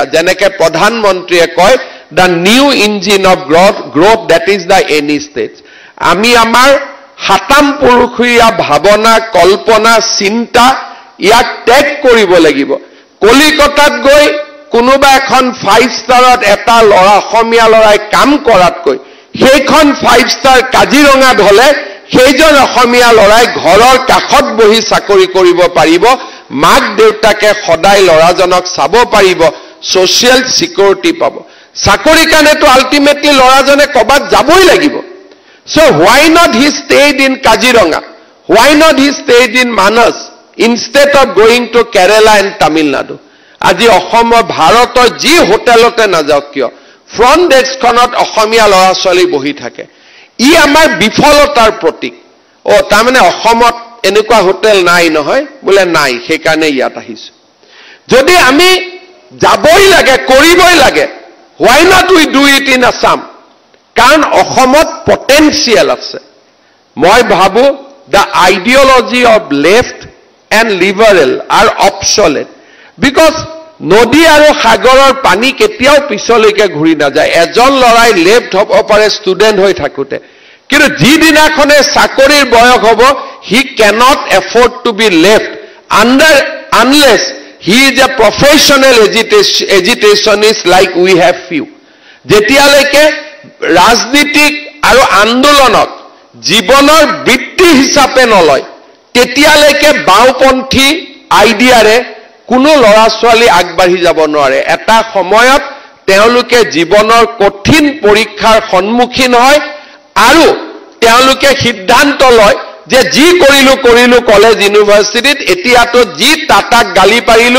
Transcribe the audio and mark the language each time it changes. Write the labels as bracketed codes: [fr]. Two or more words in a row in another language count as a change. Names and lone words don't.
[as] যেনেকে প্ৰধানমন্ত্ৰীয়ে কয়, [en] the new engine of growth, that is the any state. [as] আমি আমাৰ হাতাম পুৰুষীয়া ভাৱনা, কল্পনা, চিন্তা ইয়াক ত্যাগ কৰিব লাগিব। কলিকতাত গৈ কোনোবা এখন 5 ষ্টাৰত এটা ল'ৰা, অসমীয়া ল'ৰাই কাম কৰাতকৈ সেইখন 5 ষ্টাৰ কাজিৰঙাত হলে সেইজন অসমীয়া ল'ৰাই ঘৰৰ কাষত বহি চাকৰি কৰিব পাৰিব, মাক দেউতাকে সদায় ল'ৰাজনক চাব পাৰিব, [en] social security [as] পাব। চাকৰি কাৰণেতো আল্টিমেটলি ল'ৰাজনে কবাত যাবই লাগিব। [en] So why not he stayed in Kaziranga? Why not he stayed in Manas? instead of going to Kerala and Tamil Nadu. [as] আজি অসমৰ ভাৰতৰ যি হোটেলতে নাযাওক কিয় ফ্ৰণ্ট ডেস্কখনত অসমীয়া ল'ৰা ছোৱালী বহি থাকে ই আমাৰ বিফলতাৰ প্ৰতীক তাৰমানে অসমত এনেকুৱা হোটেল নাই নহয় বোলে নাই সেইকাৰণে ইয়াত আহিছো যদি আমি যাবই লাগে কৰিবই লাগে [en] why not we do it in Assam [as] কাৰণ অসমত পটেনশিয়াল আছে মই ভাবো [en] the ideology of left and liberal are obsolete because [as] নদী আৰু সাগৰৰ পানী কেতিয়াও পিছলৈকে ঘূৰি না যায় এজন লৰাই লেফট হ'ব পাৰে ষ্টুডেন্ট হৈ থাকোতে কিন্তু যিদিনাখনে চাকৰিৰ বয়স হ'ব [en] he cannot afford to be left unless he is a professional agitationist like we have few [as] যেতিয়ালৈকে ৰাজনীতিক আৰু আন্দোলনক জীৱনৰ বৃত্তি হিচাপে নলয় তেতিয়ালৈকে বাওপন্থী আইডিয়াৰে কোনো ল'ৰা ছোৱালী আগবাঢ়ি যাব নোৱাৰে এটা সময়ত তেওঁলোকে জীৱনৰ কঠিন পৰীক্ষাৰ সন্মুখীন হয় আৰু তেওঁলোকে সিদ্ধান্ত লয় যে যি কৰিলো কলেজ ইউনিভাৰ্চিটিত এতিয়াতো যি টাটাক গালি পাৰিলো